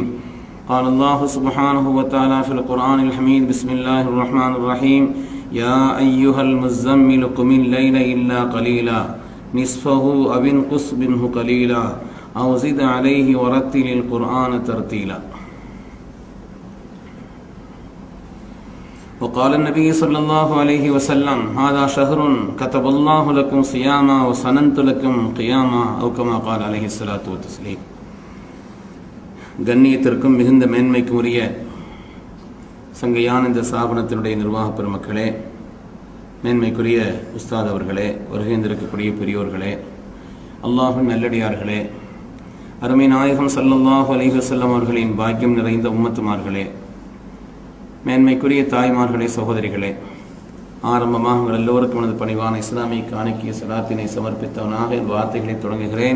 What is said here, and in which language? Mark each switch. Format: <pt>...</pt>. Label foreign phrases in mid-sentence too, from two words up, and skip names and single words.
<ar>قال الله سبحانه وتعالى في القرآن الحميد بسم الله الرحمن الرحيم يا أيها المزمل قم الليل إلا قليلا نصفه أو انقص منه قليلا أو زد عليه ورتل القرآن ترتيلا. وقال النبي صلى الله عليه وسلم هذا شهر كتب الله لكم صياما وسننت لكم قياما أو كما قال عليه الصلاة والتسليم.</ar> <ta>கண்ணியத்திற்கும் மிகுந்த மேன்மைக்கும் உரிய சங்கையான இந்த ஸ்தாபனத்தினுடைய நிர்வாக பெருமக்களே, மேன்மைக்குரிய உஸ்தாத் அவர்களே, வருகைந்திருக்கக்கூடிய பெரியோர்களே, அல்லாஹ்வின் நல்லடியார்களே, அருமை நாயகம்</ta> <ar>صلى الله عليه وسلم</ar> <ta>அவர்களின் பாக்கியம் நிறைந்த உம்மத்துமார்களே, மேன்மைக்குரிய தாய்மார்களே, சகோதரிகளே, ஆரம்பமாக உங்கள் எல்லோருக்கும் எனது பணிவான இஸ்லாமிய காணிக்கிய சலாத்தினை சமர்ப்பித்தவனாக என் வார்த்தைகளை தொடங்குகிறேன்.</ta>